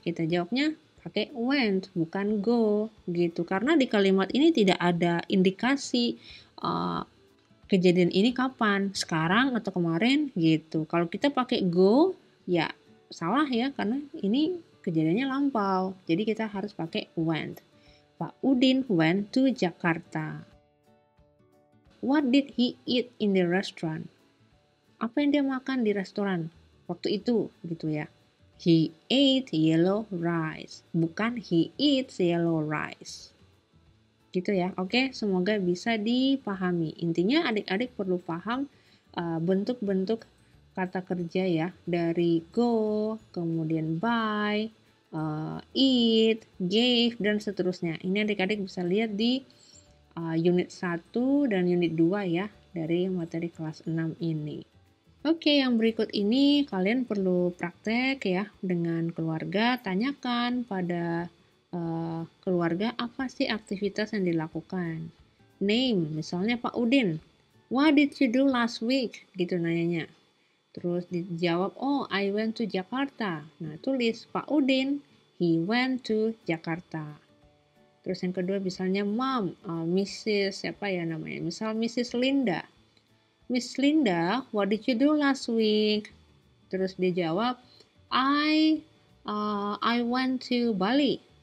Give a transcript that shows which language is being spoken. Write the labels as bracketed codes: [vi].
[id] Kita jawabnya pakai went, bukan go gitu. Karena di kalimat ini tidak ada indikasi kejadian ini kapan, sekarang atau kemarin gitu. Kalau kita pakai go, ya salah ya, karena ini kejadiannya lampau. Jadi kita harus pakai went. [en] Pak Udin went to Jakarta. What did he eat in the restaurant? [id] Apa yang dia makan di restoran waktu itu gitu ya. [en] He ate yellow rice, [id] bukan [en] he eats yellow rice. [id] Gitu ya. Oke, semoga bisa dipahami. Intinya adik-adik perlu paham bentuk-bentuk kata kerja ya, dari go, kemudian buy, eat, gave, dan seterusnya. Ini adik-adik bisa lihat di unit 1 dan unit 2 ya, dari materi kelas 6 ini. Oke, yang berikut ini kalian perlu praktek ya dengan keluarga. Tanyakan pada keluarga apa sih aktivitas yang dilakukan. Name, misalnya Pak Udin. [en] What did you do last week? [id] Gitu nanyanya. Terus dijawab, [en] oh I went to Jakarta. [id] Nah tulis [en] Pak Udin, he went to Jakarta. [id] Terus yang kedua misalnya Mom, Mrs. siapa ya namanya? Misal Mrs. Linda. [en] Miss Linda, what did you do last week? [id] Terus dia jawab, [en] I went to Bali.